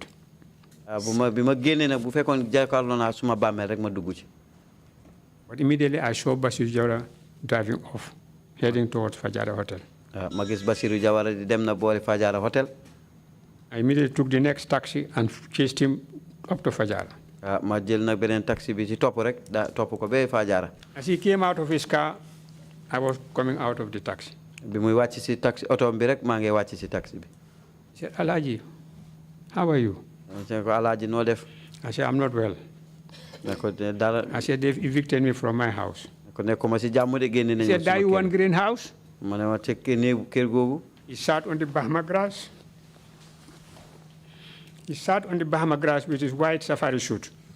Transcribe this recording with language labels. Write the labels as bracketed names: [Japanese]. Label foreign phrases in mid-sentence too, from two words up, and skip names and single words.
[English] But immediately I saw Basiru Jawara driving off, heading towards Fajara Hotel. I immediately took the next taxi and chased him up to Fajara. [Wolof] ma jël nag beneen taxi bi ci topp rek topp ko ba Fajara. [English] As he came out of his car, I was coming out of the taxi. [Wolof] Bi muy wàcc si taxi oto bi rek maa ngi wàcc si taxi bi. [English] He said, Alaji, how are you? I said, [Wolof] Alaji, noo def. [English] I said, I'm not well. I said, they've evicted me from my house. He said, do you want greenhouse? He sat on the Bahama grass. He sat on the Bahama grass with his white safari suit.